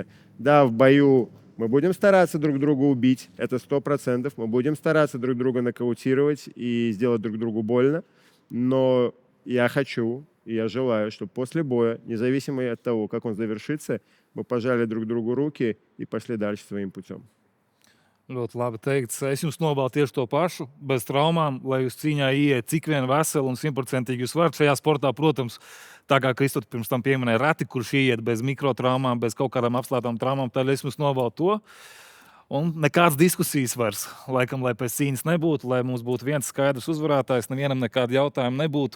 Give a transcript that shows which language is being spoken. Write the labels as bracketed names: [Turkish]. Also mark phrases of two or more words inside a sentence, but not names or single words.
[Russian] Да, в бою мы будем стараться друг друга убить, это 100%. Мы будем стараться друг друга нокаутировать и сделать друг другу больно. Но я хочу и я желаю, чтобы после боя, независимо от того, как он завершится, мы пожали друг другу руки и пошли дальше своим путем. [Latvian] Ļoti labi teikts. Es jums novēlu tieši to pašu, bez traumām, lai jūs cīņā ieiet cik vien veseli un 100% jūs varat. Šajā sportā, protams, tā kā Kristof pirms tam pieminēja, reti, kurš ieiet bez mikrotraumām, bez kaut kādām apslētām traumām, tad es jums novēlu to. Un nekādas diskusijas vairs, laikam, lai pēc cīņas nebūtu, lai mums būtu viens skaidrs uzvarētājs, nevienam nekāda jautājuma nebūtu.